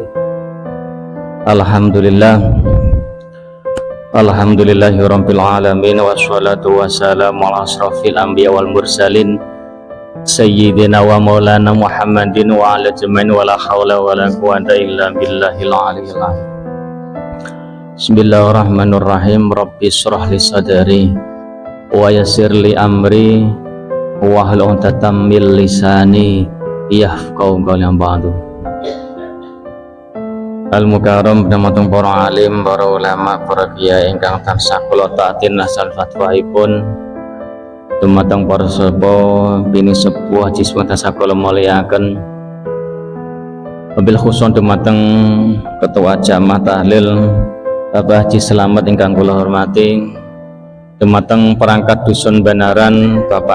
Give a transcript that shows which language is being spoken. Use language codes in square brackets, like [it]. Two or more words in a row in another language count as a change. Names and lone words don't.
[ar] الحمد لله الحمد لله رب العالمين والصلاة والسلام على أشرف الأنبياء والمرسلين سيدنا ومولانا محمد وعلى أجمعين ولا حول ولا قوة إلا بالله العلي العظيم. بسم الله الرحمن الرحيم رب اشرح لي صدري ويسر لي أمري واحلل عقدة من لساني يفقهوا قولي. بعد. [jv] Al-mukarram penamatun para alim, para ulama, para kiai ingkang tansah kula taatin asal fatwaipun, dumateng para sepuh bini sepuh jiswa tansah kula mulyakaken, [ar] وبالخصوص [jv] dumateng ketua jamaah tahlil Bapak Haji Selamat ingkang kula hormati, dumateng perangkat dusun Banaran Bapak